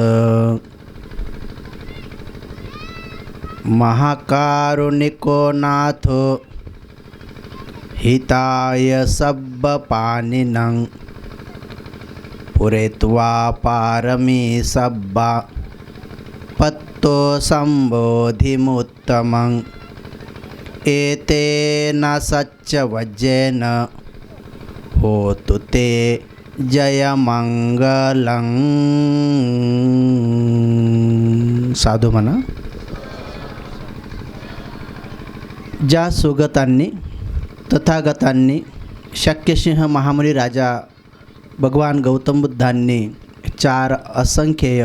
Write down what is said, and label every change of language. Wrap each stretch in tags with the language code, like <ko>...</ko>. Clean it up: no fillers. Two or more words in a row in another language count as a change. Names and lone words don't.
<pi>महाकारुणिको नाथो हिताय सब्बपाणिनं पुरेत्वा पारमी सब्बा पत्तो संबोधिमुत्तमं. एतेन सच्चवज्जेन होतु ते जयमंगलं.</pi> <mr>साधू म्हणा. ज्या सुगतांनी तथागतांनी शक्यसिंह महामुनी राजा भगवान गौतम बुद्धांनी 4 असंख्येय</mr>